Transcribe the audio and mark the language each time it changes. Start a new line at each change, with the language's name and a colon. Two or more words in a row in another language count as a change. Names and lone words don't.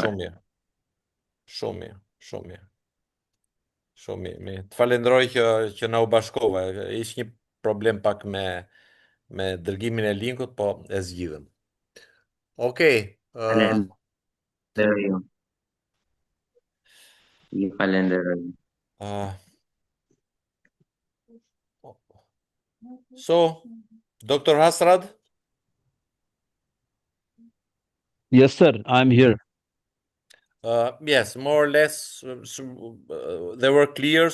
Albanian: shumë mirë. Shumë mirë, shumë mirë. Shumë mirë. Të falenderoj që na u bashkova. Ishte një problem pak me dërgimin e linkut, po e zgjidhëm. Okej. Falenderoj ju. Ju falenderoj.
English: So, Dr. Hasrad, Yes, sir. I'm here. yes, more or less they were clear.